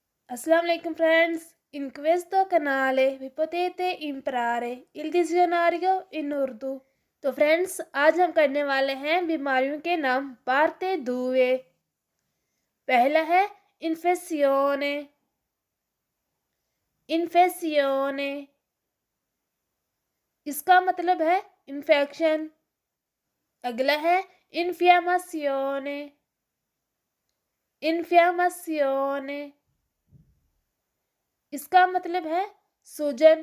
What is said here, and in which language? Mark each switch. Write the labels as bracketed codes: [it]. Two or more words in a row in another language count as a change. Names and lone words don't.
[ar] السلام عليكم [en] friends. [it] In questo canale vi potete imparare il dizionario in उर्दू। [hi] तो फ्रेंड्स आज हम करने वाले हैं बीमारियों के नाम [it] parte due। [hi] पहला है इन्फेसियोने। इन्फेसियोने इसका मतलब है इन्फेक्शन। अगला है इन्फियामासियोने। इन्फियामासियोने इसका मतलब है सूजन।